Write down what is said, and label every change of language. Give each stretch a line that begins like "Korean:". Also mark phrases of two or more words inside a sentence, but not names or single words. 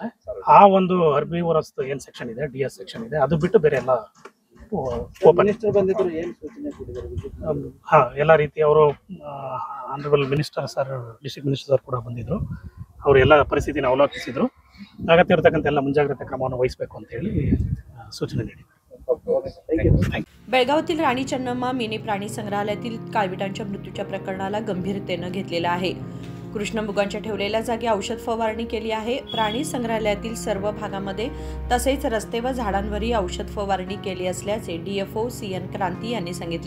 Kannada: ಆ ಒಂದು ಹರ್ಬಿವೋರಸ್ ಏನು ಸೆಕ್ಷನ್ ಇದೆ, DS ಸೆಕ್ಷನ್ ಇದೆ, ಅದು ಬಿಟ್ಟು ಬೇರೆ ಎಲ್ಲ ಓಪನ್। ಎಲ್ಲ ರೀತಿ ಅವರು
English: honourable minister sir, district minister sir
Kannada: ಕೂಡ ಬಂದಿದ್ರು। ಅವರು ಎಲ್ಲ ಪರಿಸ್ಥಿತಿನ ಅವಲೋಕಿಸಿದ್ರು, ಅಗತ್ಯ ಇರತಕ್ಕಂಥ ಎಲ್ಲ ಮುಂಜಾಗ್ರತಾ ಕ್ರಮವನ್ನು ವಹಿಸಬೇಕು ಅಂತ ಹೇಳಿ
Hindi: सूचना दी।
Marathi: बेळगावातील राणी चन्नम्मा मिनी प्राणी संग्रहालयातील काळविटांच्या मृत्यूच्या प्रकरणाला गंभीरतेने घेतलेलं आहे। कृष्णमृगांच्या ठेवलेल्या जागी औषध फवारणी केली आहे. प्राणी संग्रहालयातील सर्व भागामध्ये तसेच रस्ते व झाडांवरही औषध फवारणी केली असल्याचे DFO CN क्रांती यांनी सांगितले.